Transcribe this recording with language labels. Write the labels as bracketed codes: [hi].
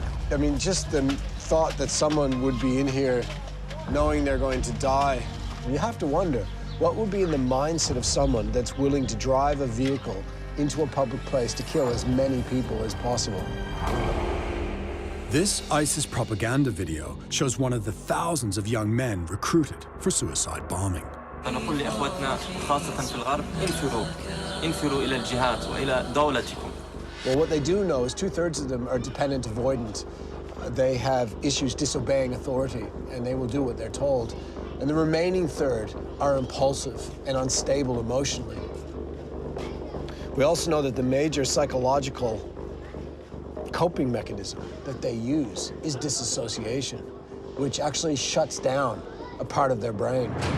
[en] I mean, just the thought that someone would be in here knowing they're going to die, you have to wonder, what would be in the mindset of someone that's willing to drive a vehicle into a public place to kill as many people as possible? This ISIS propaganda video shows one of the thousands of young men recruited for suicide bombing. [ar] فنقول لإخوتنا خاصة في الغرب انفروا إلى الجهات وإلى دولتكم. [en] Well, what they do know is 2/3 of them are dependent avoidant. They have issues disobeying authority, and they will do what they're told. And the remaining third are impulsive and unstable emotionally. We also know that the major psychological coping mechanism that they use is disassociation, which actually shuts down a part of their brain.